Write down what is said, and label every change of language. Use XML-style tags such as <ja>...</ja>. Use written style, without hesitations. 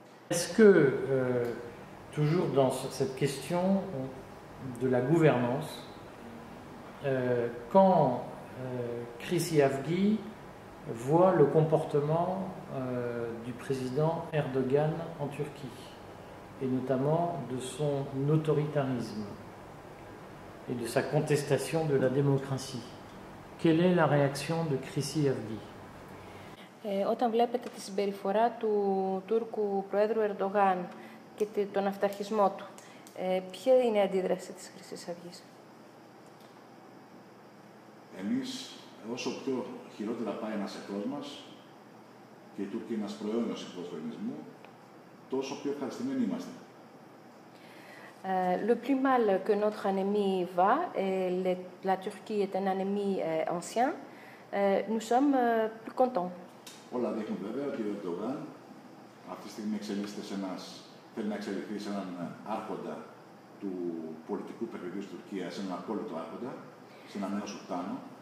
<fr>Est-ce que, toujours dans cette question de la gouvernance, quand Chrissy Avgi voit le comportement du président Erdogan en Turquie, et notamment de son autoritarisme et de sa contestation de la démocratie, quelle est la réaction de Chrissy Avgi?</fr> <el>Όταν βλέπετε τη συμπεριφορά του Τούρκου Προέδρου Ερντογάν και τον αυταρχισμό του, ποια είναι η αντίδραση της Χρυσής Αυγής? Εμείς, όσο πιο χειρότερα πάει ένας εχθρός μας και η Τουρκία είναι ένας προαιώνιος εχθρός του ελληνισμού, τόσο πιο ευχαριστημένοι είμαστε.</el> <fr>Le plus mal que notre ennemi va, et la Turquie est un ennemi ancien, nous sommes plus contents.</fr> <el>Όλα δείχνουν βέβαια ότι ο Ερντογάν αυτή τη στιγμή θέλει να εξελιχθεί σε έναν άρχοντα του πολιτικού παιχνιδιού της Τουρκίας, σε έναν απόλυτο άρχοντα, σε έναν νέο σουλτάνο.</el>